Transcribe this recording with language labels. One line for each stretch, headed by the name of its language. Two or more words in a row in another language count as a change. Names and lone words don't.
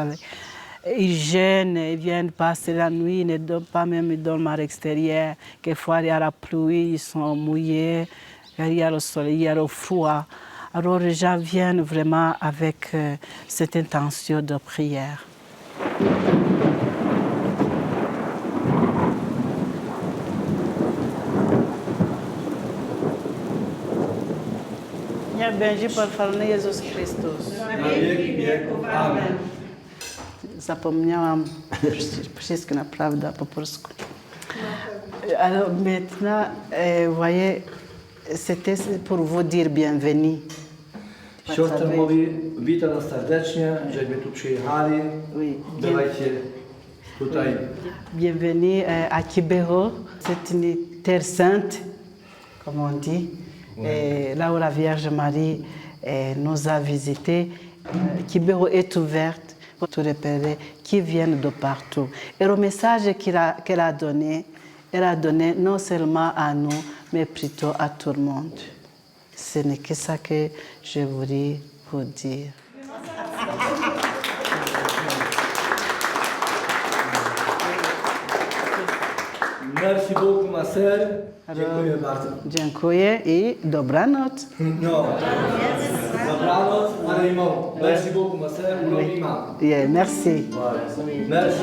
French: Ils gênent, ils viennent passer la nuit, ils ne dorment pas même, ils dorment à l'extérieur. Quelquefois, il y a la pluie, ils sont mouillés, il y a le soleil, il y a le froid. Alors les gens viennent vraiment avec cette intention de prière.
Polish: Nie będzie pochwalony Jezus Chrystus. Amen. Zapomniałam wszystko naprawdę po polsku.
French: Alors maintenant, vous voyez, c'était pour vous dire bienvenue.
Polish: Siostra mówi, witam nas serdecznie, żeśmy tu przyjechali. Dawajcie tutaj.
French: Bienvenue à Kibeho. C'est une terre sainte, comme on dit. Et là où la Vierge Marie nous a visités. Kibeho est ouverte pour tous les pèlerins qui viennent de partout. Et le message qu'elle a donné, elle a donné non seulement à nous, mais plutôt à tout le monde. Ce n'est que ça que je voulais vous dire. Merci beaucoup, ma sœur.
Polish: Dziękuję bardzo. Dziękuję i dobranoc. No. Dobranoc, ale i mało.
French: Merci beaucoup, ma sœur. Oui. Yeah, merci. Merci.